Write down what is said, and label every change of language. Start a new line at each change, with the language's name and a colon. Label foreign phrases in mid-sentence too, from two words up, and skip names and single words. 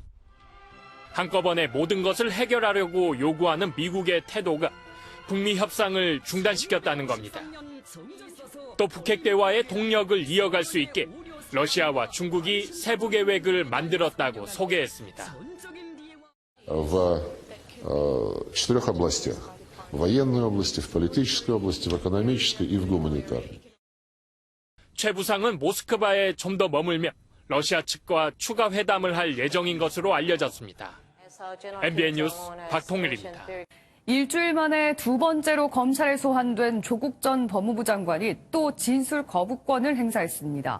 Korean: 한꺼번에 모든 것을 해결하려고 요구하는 미국의 태도가 북미 협상을 중단시켰다는 겁니다. 또 북핵 대화의 동력을 이어갈 수 있게 러시아와 중국이 세부 계획을 만들었다고 소개했습니다.
Russian: В 4 областях. В военной области, в политической области, в экономической и в гуманитарной.
Korean: 최 부상은 모스크바에 좀 더 머물며 러시아 측과 추가 회담을 할 예정인 것으로 알려졌습니다. MBN 뉴스 박통일입니다. 일주일 만에 두 번째로 검찰에 소환된 조국 전 법무부 장관이 또 진술 거부권을 행사했습니다.